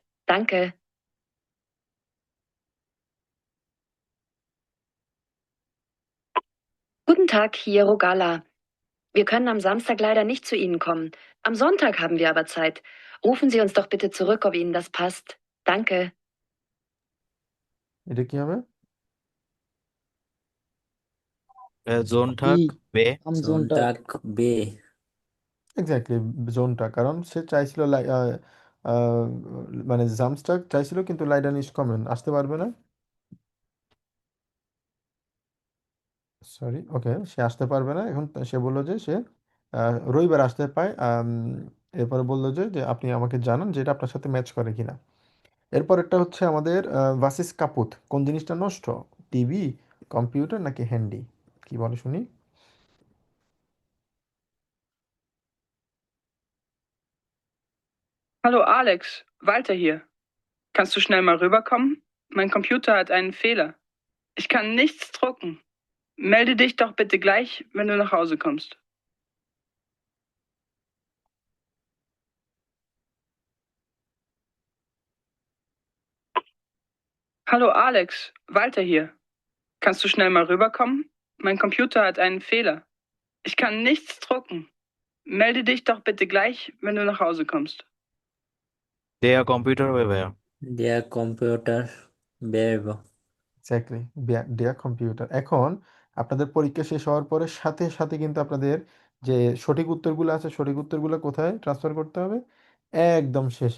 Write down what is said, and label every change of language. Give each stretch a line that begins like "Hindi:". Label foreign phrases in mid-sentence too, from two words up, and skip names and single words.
German: Danke. Guten Tag, hier Rogala. Wir können am Samstag leider nicht zu Ihnen kommen. Am Sonntag haben wir aber Zeit. Rufen Sie uns doch bitte zurück, ob Ihnen das passt. Danke.
Bangla: এটা কি হবে? জোনটাক বে
German: am Sonntag. জোনটাক বে।
Bangla: এক্স্যাক্টলি, জোনটা, কারণ সে চাইছিল আহ, মানে জামস্টাক চাইছিল, কিন্তু
German: leider nicht kommen
Bangla: আসতে পারবে না। সরি, ওকে, সে আসতে পারবে না এখন। সে বললো যে সে রবিবার আসতে পায়। এরপরে বললো যে যে আপনি আমাকে জানান যে এটা আপনার সাথে ম্যাচ করে কিনা। এরপরেরটা হচ্ছে আমাদের
German: was ist kaputt,
Bangla: কোন জিনিসটা নষ্ট, টিভি, কম্পিউটার নাকি হ্যান্ডি? কি বলে শুনি।
German: Hallo Alex, Walter hier. Kannst du schnell mal rüberkommen? Mein Computer hat einen Fehler. Ich kann nichts drucken. Melde dich doch bitte gleich, wenn du nach Hause kommst. Hallo Alex, Walter hier. Kannst du schnell mal rüberkommen? Mein Computer hat einen Fehler. Ich kann nichts drucken. Melde dich doch bitte gleich, wenn du nach Hause kommst.
Bangla: দেয়া কম্পিউটার হবে ভাইয়া। দেয়া কম্পিউটার বেব। এক্স্যাক্টলি, দেয়া কম্পিউটার। এখন আপনাদের পরীক্ষা শেষ হওয়ার পরে সাথে সাথে কিন্তু আপনাদের যে সঠিক উত্তরগুলো আছে, সঠিক উত্তরগুলো কোথায় ট্রান্সফার করতে হবে? একদম শেষে।